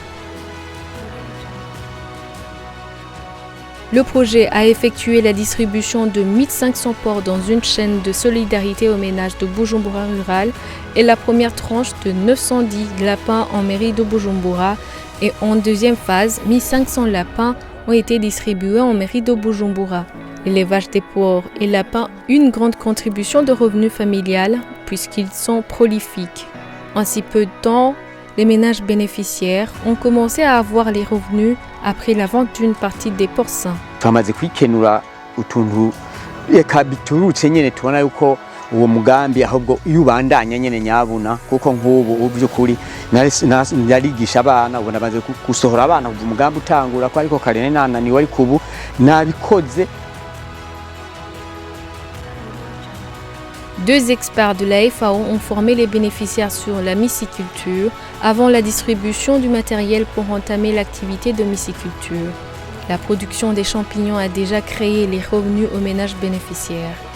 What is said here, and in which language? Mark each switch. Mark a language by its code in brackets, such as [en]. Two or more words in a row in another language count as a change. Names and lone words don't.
[fr] Le projet a effectué la distribution de 1500 porcs dans une chaîne de solidarité aux ménages de Bujumbura rural et la première tranche de 910 lapins en mairie de Bujumbura, et en deuxième phase, 1500 lapins ont été distribués en mairie de Bujumbura. L'élevage des porcs et lapins, une grande contribution de revenus familial puisqu'ils sont prolifiques. En si peu de temps, les ménages bénéficiaires ont commencé à avoir les revenus après la vente d'une partie des porcins. [rn] uwo mugambi ahubwo yubandanya nyene nyabuna kuko nk'ubu byukuri narigisha abana ubona baze gusohora abana uwo mugambi utangura ko ariko kare nananiwe ariko ubu nabikoze. [fr] Deux experts de la FAO ont formé les bénéficiaires sur la myciculture avant la distribution du matériel pour entamer l'activité de myciculture. La production des champignons a déjà créé les revenus aux ménages bénéficiaires.